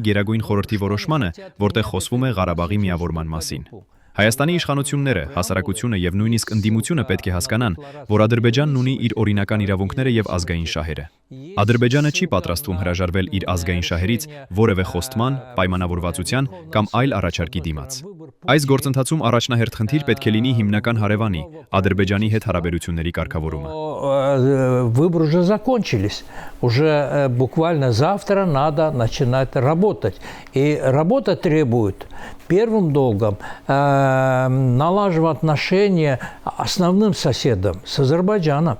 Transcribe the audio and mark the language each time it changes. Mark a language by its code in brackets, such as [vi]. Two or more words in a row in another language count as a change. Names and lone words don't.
[hy] Գերագույն խորհրդի որոշմանը, որտեղ խոսվում է Ղարաբաղի միավորման մասին։ Հայաստանի իշխանությունները, հասարակությունը եւ նույնիսկ ընդդիմությունը պետք է հասկանան, որ Ադրբեջանն ունի իր օրինական իրավունքները եւ ազգային շահերը։ Ադրբեջանը չի պատրաստվում հրաժարվել իր ազգային շահերից որևէ խոստման, պայմանավորվածության կամ այլ առաջարկի դիմաց։ Այս գործընթացում առաջնահերթ խնդիր պետք է լինի հիմնական հարևանի Ադրբեջանի հետ հարաբերությունների կարգավորումը։ [ru] Выборы уже закончились. Уже буквально завтра надо начинать работать. И работа требует первым долгом налаживать отношения основным соседом с Азербайджаном.